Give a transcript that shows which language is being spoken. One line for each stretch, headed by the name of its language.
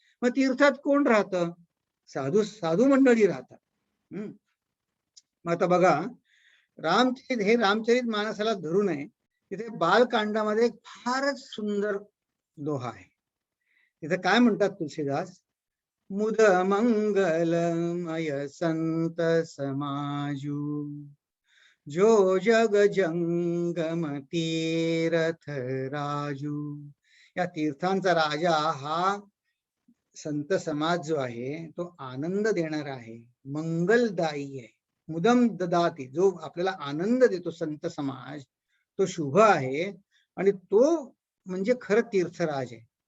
Marathi: मग तीर्थात कोण राहतं? साधू मंडळी राहतात. मग आता बघा, रामचरित मानसाला धरू नये. तिथे बालकांडामध्ये एक फारच सुंदर दोहा आहे. तिथे काय म्हणतात तुलसीदास?
Awadhi: मुद मंगलमय संत समाजू, जो जग जंगम तीर्थ राजू.
Marathi: या तीर्थांचा राजा हा संत समाज जो आहे तो आनंद देणारा आहे, मंगलदायी आहे.
Sanskrit: मुदम ददाती,
Marathi: जो आपल्याला आनंद देतो संत समाज, तो शुभ आहे आणि तो म्हणजे खरं तीर्थराज आहे.